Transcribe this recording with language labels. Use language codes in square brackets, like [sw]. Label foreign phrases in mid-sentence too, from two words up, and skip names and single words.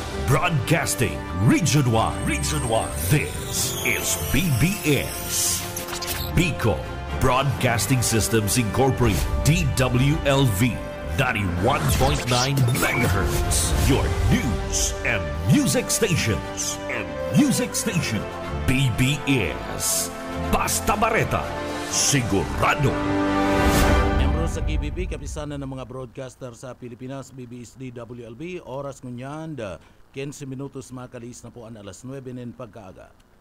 [en] Broadcasting Region 1. Region 1. This is BBS. Bicol Broadcasting Systems Incorporated. DWLV. 91.9 megahertz. Your news and music stations. [bik] BBS. Basta Bareta. Sigurado. Sa KBB, kapisanan ng mga broadcaster sa Pilipinas, BBS DWLB, oras ngunyan, 15 minutos makalis na po ang alas 9 ng pagkaaga.